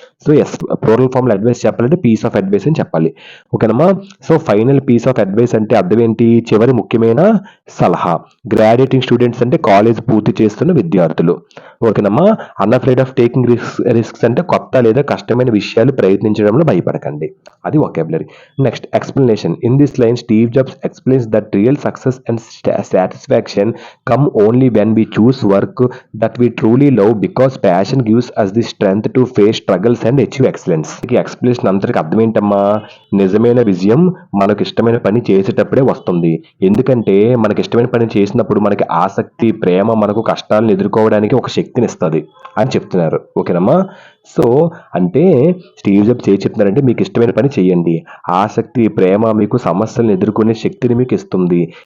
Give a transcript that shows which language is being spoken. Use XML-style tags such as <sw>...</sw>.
<te>So yes plural ఫామ్లో advice చెప్పాలంటే</te> <en>piece of advice</en> <te>అని చెప్పాలి. ఓకేనమ్మా. So</te> <en>final piece of advice</en> <te>అంటే అర్థం ఏంటి, చివరి ముఖ్యమైన సలహా. గ్రాడ్యుయేటింగ్ స్టూడెంట్స్ అంటే కాలేజ్ పూర్తి చేస్తున్న విద్యార్థులు. ఓకేనమ్మా.</te> <en>unafraid of taking risks</en> <te>అంటే కొత్త లేదా కష్టమైన విషయాలు ప్రయత్నించడంలో భయపడకండి. అది vocabulary. Next explanation.</te> <en>In this line Steve Jobs explains that real success and satisfaction come only when we choose work that we truly love because passion gives us the strength to face struggles and achieve excellence.</en> <te>ఈ explanation అంతటికి అర్థం ఏంటమ్మా, నిజమైన విజయం మనకు ఇష్టమైన పని చేసేటప్పుడే వస్తుంది. ఎందుకంటే మనకి ఇష్టమైన పని చేసినప్పుడు మనకి ఆసక్తి, ప్రేమ మనకు కష్టాలను ఎదుర్కోవడానికి ఒక శక్తిని ఇస్తుంది అని చెప్తున్నారు. ఓకేనమ్మా. సో అంటే స్టీవ్ జాబ్స్ ఏం చెప్తున్నారంటే, మీకు ఇష్టమైన పని చేయండి, ఆసక్తి, ప్రేమ మీకు సమస్యలను ఎదుర్కొనే శక్తిని మీకు ఇస్తుంది.</te>